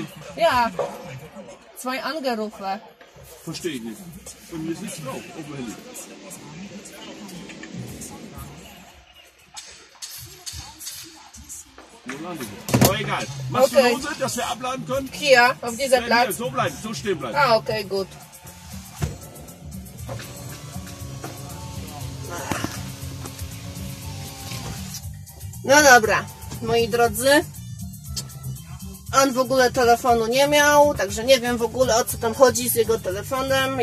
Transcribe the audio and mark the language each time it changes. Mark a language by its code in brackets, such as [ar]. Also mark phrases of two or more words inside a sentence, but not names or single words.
[de] ja, 2 Anrufe. Verstehe ich nicht. Bei mir ist nichts drauf. Auf dem Handy. Aber egal. Machst Okay. du lose, dass wir abladen können? Hier, auf dieser Ja, hier, Platz. so bleiben, so stehen bleiben. [pl] A, okej, good. No dobra, moi drodzy. On w ogóle telefonu nie miał, także nie wiem w ogóle o co tam chodzi z jego telefonem.